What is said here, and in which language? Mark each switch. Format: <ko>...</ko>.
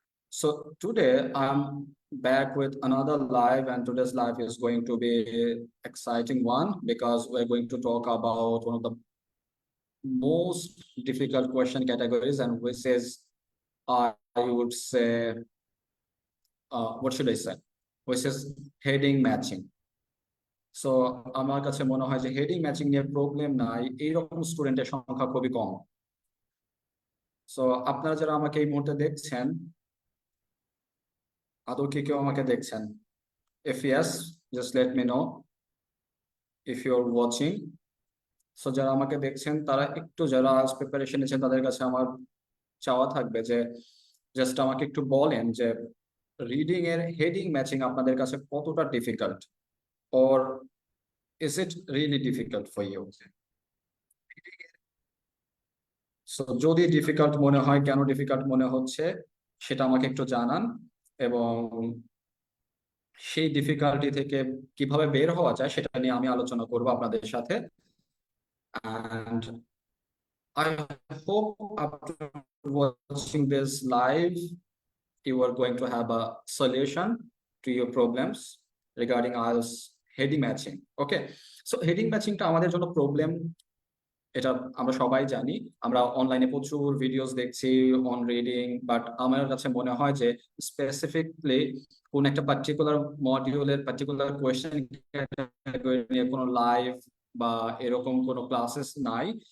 <en>So today I'm back with another live, and today's live is going to be exciting one because we're going to talk about one of the most difficult question categories, and which is I would say what should I say? Which is heading matching.</en> <bn>So আমার কাছে মনে হয় যে heading matching নিয়ে problem নাই, এইরকম স্টুডেন্টের সংখ্যা খুবই কম। সো আপনারা যারা আমাকে এই মুহূর্তে দেখছেন, আদৌ কি কেউ আমাকে দেখছেন?</bn> <en>If yes, just let me know if you're watching.</en> <bn>So যারা আমাকে দেখছেন তারা একটু, যারা আজ প্রিপারেশন নিয়েছেন তাদের কাছে আমার চাওয়া থাকবে যে জাস্ট আমাকে একটু বলেন যে রিডিং এর হেডিং ম্যাচিং আপনাদের কাছে কতটা difficult,</bn> <en>Or is it really difficult for you?</en> <bn>So যদি ডিফিকাল্ট মনে হয়, কেন ডিফিকাল্ট মনে হচ্ছে সেটা আমাকে একটু জানান, এবং সেই ডিফিকাল্টি থেকে কিভাবে বের হওয়া যায় সেটা নিয়ে আমি আলোচনা করব আপনাদের সাথে।</bn> <en>And I hope after watching this live, you are going to have a solution to your problems regarding IELTS heading matching.</en> <bn>Okay, so heading matching টা আমাদের জন্য প্রবলেম, এটা আমরা সবাই জানি। আমরা অনলাইনে প্রচুর ভিডিওস দেখছি অন রিডিং, বাট আমার কাছে মনে হয় যে স্পেসিফিকলি কোন একটা পার্টিকুলার মডিউলের পার্টিকুলার কোয়েশ্চেন ক্যাটাগরি নিয়ে কোনো লাইভ বা এরকম কোনো ক্লাসেস নাই।</bn>